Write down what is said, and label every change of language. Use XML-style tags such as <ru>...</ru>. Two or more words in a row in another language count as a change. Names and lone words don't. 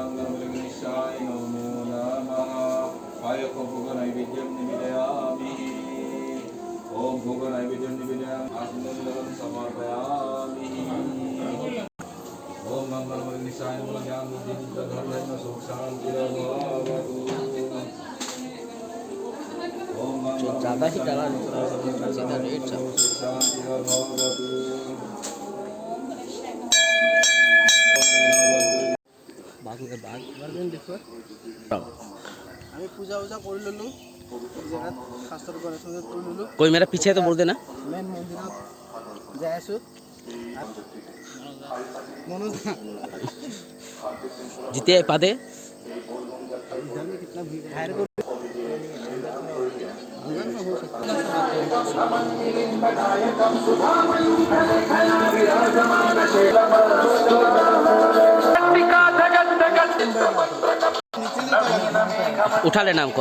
<sa>ओम भोग नैवेद्यम निवेदयामि आत्मनिर्भरं समर्पयामि ओम मंगलमय निशाय ज्ञान बुद्धि धर्म सुख शांति भवतु</sa> <hi>ज़्यादा ही डाला सीधा रेट था।</hi> <as>আমি পূজা উজা কৰি ল'লোঁ জেগাত শাস্ত্ৰৰ গণেশ মন্দিৰত কৰি ল'লোঁ</as> <hi>कोई मेरा पीछे है तो बोल देना।</hi> <as>মেইন মন্দিৰত যাই আছোঁ মনোজ जीते पादे</as> <hi>कितना हायर कर उठा लेना हमको।</hi>